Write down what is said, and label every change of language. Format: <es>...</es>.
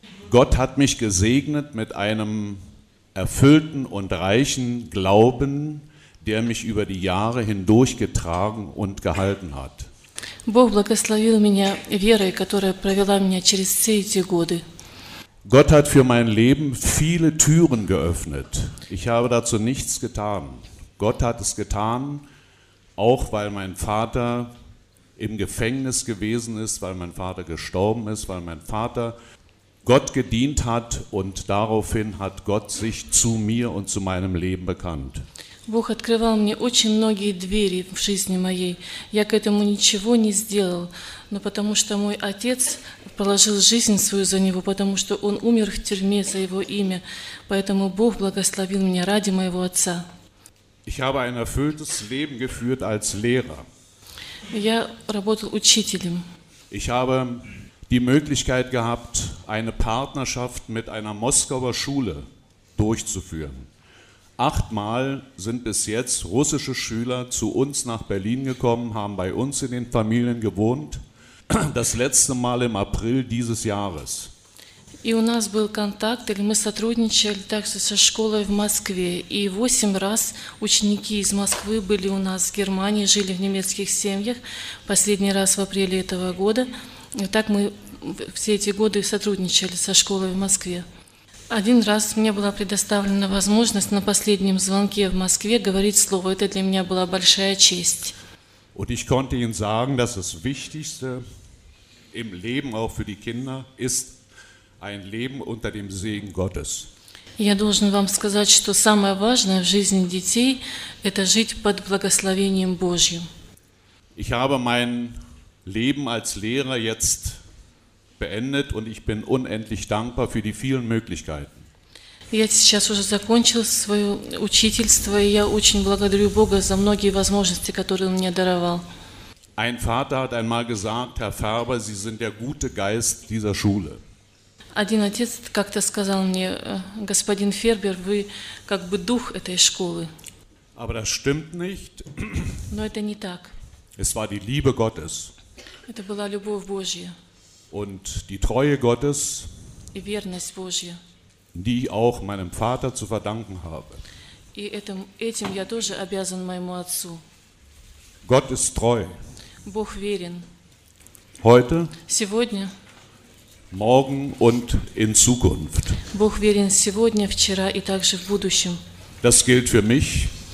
<de>Gott hat mich gesegnet mit einem erfüllten und reichen Glauben, der mich über die Jahre hindurch getragen und gehalten hat.</de> <ru>Бог благословил меня верой, которая провела меня через все эти годы.</ru> <de>Gott hat für mein Leben viele Türen geöffnet. Ich habe dazu nichts getan. Gott hat es getan, auch weil mein Vater im Gefängnis gewesen ist, weil mein Vater gestorben ist, weil mein Vater Gott gedient hat und daraufhin hat Gott sich zu mir und zu meinem Leben bekannt.</de> <ru>Бог открывал мне очень многие двери в жизни моей. Я к этому ничего не сделал, но потому что мой отец положил жизнь свою за него, потому что он умер в тюрьме за его имя. Поэтому Бог благословил меня ради моего отца.</ru> <de>Ich habe ein erfülltes Leben geführt als Lehrer.</de> <ru>Я работал учителем.</ru> <de>Ich habe die Möglichkeit gehabt, eine Partnerschaft mit einer Moskauer Schule durchzuführen. 8 sind bis jetzt russische Schüler zu uns nach Berlin gekommen, haben bei uns in den Familien gewohnt. Das letzte Mal im April dieses Jahres.</de> <ru>И у нас был контакт, или мы сотрудничали также со школой в Москве. И 8 ученики из Москвы были у нас в Германии, жили в немецких семьях. Последний раз в апреле этого года. И так мы все эти годы сотрудничали со школой в Москве. Один раз мне была предоставлена возможность на последнем звонке в Москве говорить слово. Это для меня была большая честь.</ru> <de>Und ich konnte Ihnen sagen, dass das Wichtigste im Leben auch für die Kinder ist ein Leben unter dem Segen Gottes.</de> <ru>Я должен вам сказать, что самое важное в жизни детей – это жить под благословением Божьим.</ru> <de>Ich habe mein Leben als Lehrer jetzt beendet und ich bin unendlich dankbar für die vielen Möglichkeiten.</de> <ru>Я сейчас уже закончил свое учительство, и я очень благодарю Бога за многие возможности, которые Он мне даровал.</ru> <de>Ein Vater hat einmal gesagt, Herr Färber, Sie sind der gute Geist dieser Schule.</de> <ru>Один отец как-то сказал мне, господин Фербер, вы как бы дух этой школы.</ru> <de>Aber das stimmt nicht.</de> <ru>Но это не так.</ru> <de>Es war die Liebe Gottes.</de> <ru>Это была любовь Божья.</ru> <de>Und die Treue Gottes.</de> <ru>И верность Божья.</ru> <de>Die ich auch meinem Vater zu verdanken habe.</de> <ru>И этим я тоже обязан моему отцу.</ru> <de>Gott ist treu.</de> <ru>Бог верен.</ru> <de>Heute.</de> <ru>Сегодня.</ru> <de>Morgen und in Zukunft.</de> <ru>Бог верен сегодня, вчера и также в будущем.</ru> <de>Das gilt für mich.</de>